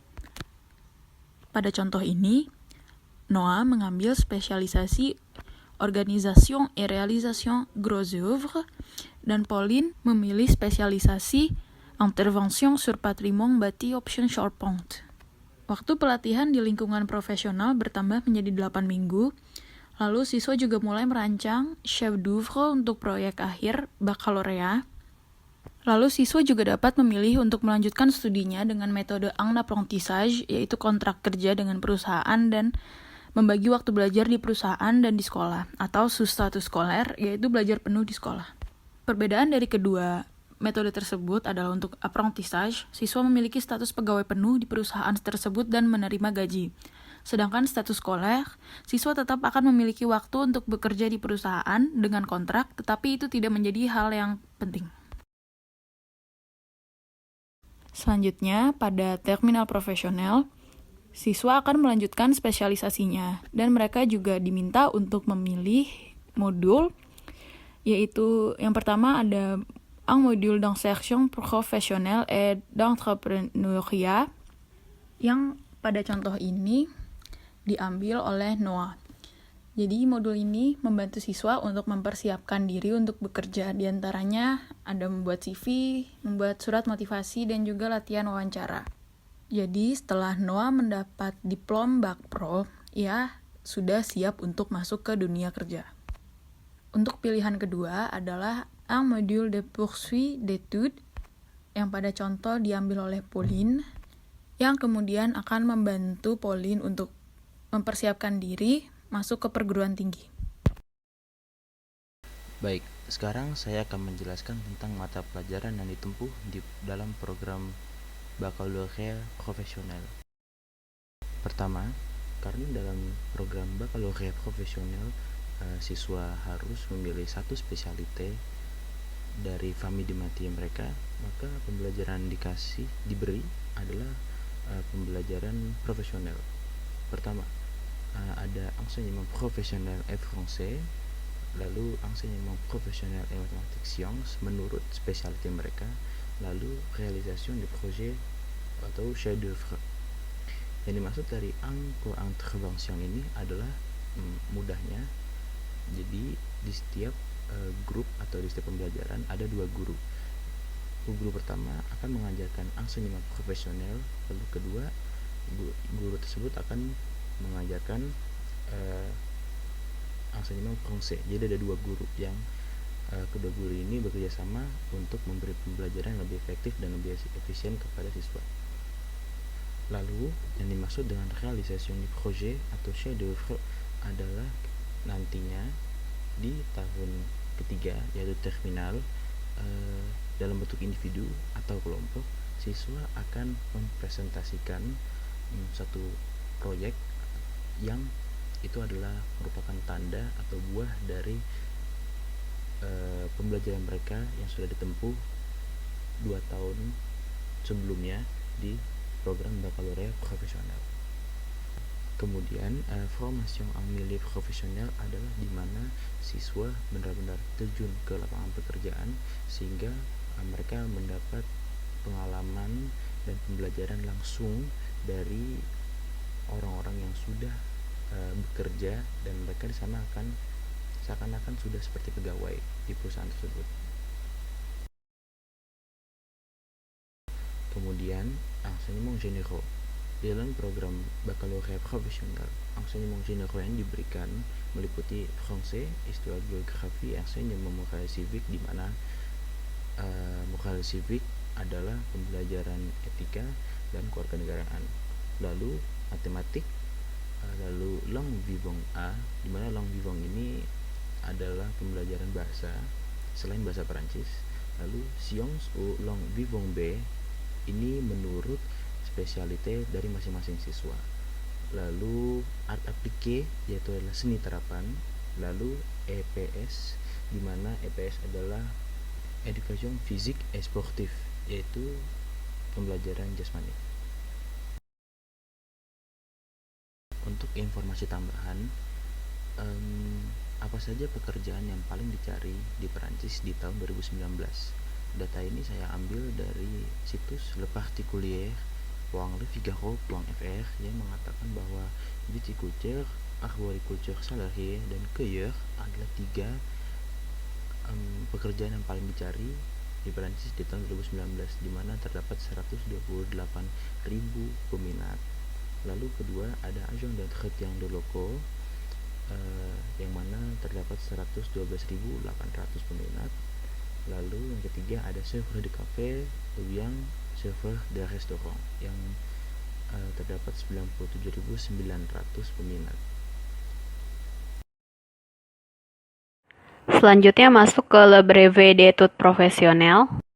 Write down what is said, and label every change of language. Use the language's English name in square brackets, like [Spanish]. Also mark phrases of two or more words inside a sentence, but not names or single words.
[Indonesian] Pada contoh ini, Noah mengambil spesialisasi [French] Organisation et Réalisation Gros Œuvres, [Indonesian] dan Pauline memilih spesialisasi [French] Intervention sur Patrimoine Bâti Option Charpente. [Indonesian] Waktu pelatihan di lingkungan profesional bertambah menjadi 8 minggu, lalu siswa juga mulai merancang [French] chef d'oeuvre [Indonesian] untuk proyek akhir baccalauréat. Lalu siswa juga dapat memilih untuk melanjutkan studinya dengan metode [French] en apprentissage, [Indonesian] yaitu kontrak kerja dengan perusahaan dan membagi waktu belajar di perusahaan dan di sekolah, atau [French] sous status scolaire, [Indonesian] yaitu belajar penuh di sekolah. Perbedaan dari kedua metode tersebut adalah untuk apprentissage, siswa memiliki status pegawai penuh di perusahaan tersebut dan menerima gaji. Sedangkan [French] status scolaire, [Indonesian] siswa tetap akan memiliki waktu untuk bekerja di perusahaan dengan kontrak, tetapi itu tidak menjadi hal yang penting. Selanjutnya, pada terminal profesional, siswa akan melanjutkan spesialisasinya, dan mereka juga diminta untuk memilih modul, yaitu yang pertama ada [French] un module d'insertion professionnelle et d'entrepreneuriat, [Indonesian] yang pada contoh ini diambil oleh Noah. Jadi modul ini membantu siswa untuk mempersiapkan diri untuk bekerja. Di antaranya ada membuat CV, membuat surat motivasi, dan juga latihan wawancara. Jadi setelah Noah mendapat diplom Bac Pro, ia sudah siap untuk masuk ke dunia kerja. Untuk pilihan kedua adalah [French] un module de poursuite d'études [Indonesian] yang pada contoh diambil oleh Pauline, yang kemudian akan membantu Pauline untuk mempersiapkan diri masuk ke perguruan tinggi. Baik, sekarang saya akan menjelaskan tentang mata pelajaran yang ditempuh di dalam program Baccalauréat Profesional. Pertama, karena dalam program Baccalauréat Profesional siswa harus memilih satu spesialite dari [French] famille de métier [Indonesian] mereka, maka pembelajaran diberi adalah pembelajaran profesional. Pertama, ada [French] enseignement professionnel et français, lalu enseignement professionnel et mathématiques sciences [Indonesian] menurut spesialite mereka, lalu [French] réalisation de projet atau chef d'œuvre. [Indonesian] Yang dimaksud dari co-intervention ini adalah mudahnya, jadi di setiap grup atau di setiap pembelajaran ada dua guru. Guru pertama akan mengajarkan [French] enseignement professionnel, [Indonesian] lalu kedua guru tersebut akan mengajarkan [French] enseignement français. [Indonesian] Jadi ada dua guru yang kedua guru ini bekerja sama untuk memberi pembelajaran yang lebih efektif dan lebih efisien kepada siswa. Lalu yang dimaksud dengan [French] réalisation du projet [Indonesian] atau [French] chef d'œuvre [Indonesian] adalah nantinya di tahun ketiga, yaitu terminal, dalam bentuk individu atau kelompok, siswa akan mempresentasikan satu proyek yang itu adalah merupakan tanda atau buah dari pembelajaran mereka yang sudah ditempuh 2 tahun sebelumnya di program Baccalauréat Profesional. Kemudian [French] formation en milieu professionnel [Indonesian] adalah di mana siswa benar-benar terjun ke lapangan pekerjaan sehingga mereka mendapat pengalaman dan pembelajaran langsung dari orang-orang yang sudah bekerja, dan mereka di sana akan seakan-akan sudah seperti pegawai di perusahaan tersebut. [French] Kemudian enseignement généraux. [Indonesian] Di dalam program Baccalauréat Profesional, [French] enseignement généraux [Indonesian] yang diberikan meliputi [French] français, histoire, géographie, enseignement moral civique, [Indonesian] di mana [French] moral civique [Indonesian] adalah pembelajaran etika dan kewarganegaraan. Lalu matematik, lalu [French] langue vivant A, [Indonesian] di mana [French] langue vivant [Indonesian] ini adalah pembelajaran bahasa selain bahasa Perancis. Lalu [French] science ou langue vivant B, [Indonesian] ini menurut spesialite dari masing-masing siswa. Lalu [French] art appliqué, [Indonesian] yaitu adalah seni terapan. Lalu EPS, di mana EPS adalah [French] education physique et sportif, [Indonesian] yaitu pembelajaran jasmani. Untuk informasi tambahan, apa saja pekerjaan yang paling dicari di Perancis di tahun 2019? Data ini saya ambil dari situs leparticulier.lefigaro.fr yang mengatakan bahwa [French] viticulteur, arboriculteur salarié, [Indonesian] dan cueilleur adalah 3 pekerjaan yang paling dicari di Perancis di tahun 2019, di mana terdapat 128.000 peminat. Lalu kedua ada [French] agent d'entretien de locaux, [Indonesian] yang mana terdapat 112.800 peminat. Lalu yang ketiga ada [French] serveur de café [Indonesian] yang [French] serveur de restaurant [Indonesian] yang terdapat 97.900 peminat. Selanjutnya masuk ke Le Brevet d'Études Professionnelles.